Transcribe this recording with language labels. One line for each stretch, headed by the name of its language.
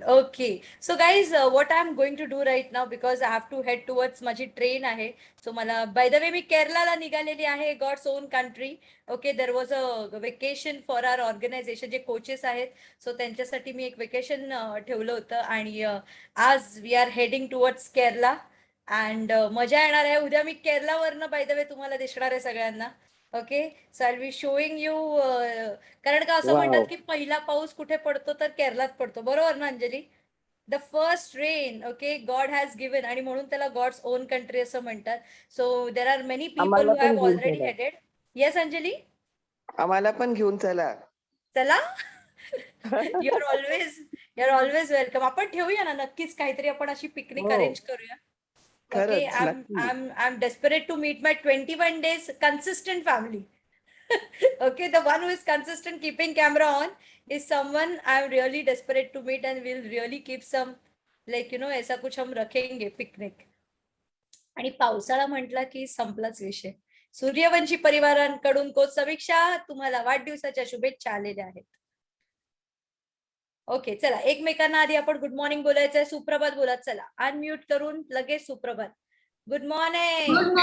English: Okay, so guys, what I'm going to do right now, because I have to head towards
Marathi: माझी train आहे. So मला, by the way, मी केरलाला निघालेली आहे,
English: God's own country. Okay, there was a vacation for our organization,
Marathi: जे coaches आहेत, so त्यांच्यासाठी मी एक vacation ठेवलं होतं, आणि आज
English: We are heading towards Kerala.
Marathi: And मजा येणार आहे. उद्या मी केरलावरनं बाय द वे तुम्हाला दिसणार आहे सगळ्यांना.
English: Okay, so I will showing you.
Marathi: कारण का असं म्हणतात की पहिला पाऊस कुठे पडतो तर केरलात पडतो, बरोबर ना Anjali?
English: the first rain, okay, God has given,
Marathi: आणि म्हणून त्याला गॉड्स ओन कंट्री असं म्हणतात.
English: So there are many people who have already headed. Yes Anjali,
Marathi: आम्हाला पण घेऊन चला.
English: चला. You are always welcome.
Marathi: आपण ठेवूया ना नक्कीच काहीतरी, आपण अशी पिकनिक अरेंज करूया.
English: Okay, I'm desperate to meet my 21 days consistent family. Okay, the one who is consistent keeping camera on is someone I'm really desperate to meet, and we'll really keep some, like, you know,
Hindi: ऐसा कुछ हम रखेंगे picnic.
Marathi: आणि पावसाळा म्हटला की संपलाच विषय. Suryavanshi परिवारांकडून coach समीक्षा, तुम्हाला वाढदिवसाच्या शुभेच्छा आलेल्या आहेत. ओके, चला एकमेकांना आधी आपण गुड मॉर्निंग बोलायचंय. सुप्रभात बोला, चला अनम्यूट करून लगेच सुप्रभात. Good morning.